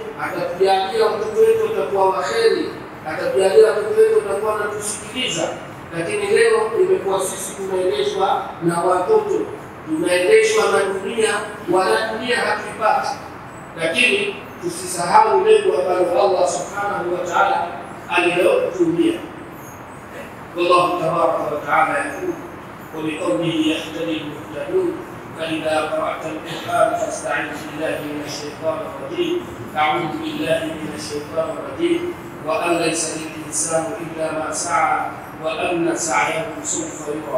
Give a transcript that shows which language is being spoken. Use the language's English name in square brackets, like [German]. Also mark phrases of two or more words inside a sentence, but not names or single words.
[Swahili] Atatujalia watoto wetu watakuwa waheri, atatujalia watoto wetu watakuwa wanatusikiliza. Lakini leo imekuwa sisi tunaendeshwa na watoto, tunaendeshwa na dunia, wala dunia hatuipati. Lakini tusisahau lengo ambalo [Arabic] الله سبحانه وتعالى [Swahili] alilotuambia. [Arabic] والله تبارك وتعالى يقول وبقوله يهتدي المهتدون فإذا قرأت القرآن فاستعذ بالله من الشيطان الرجيم. أعوذ بالله من الشيطان الرجيم. وأن ليس للإنسان إلا ما سعى وأن سعيه سوف يرى.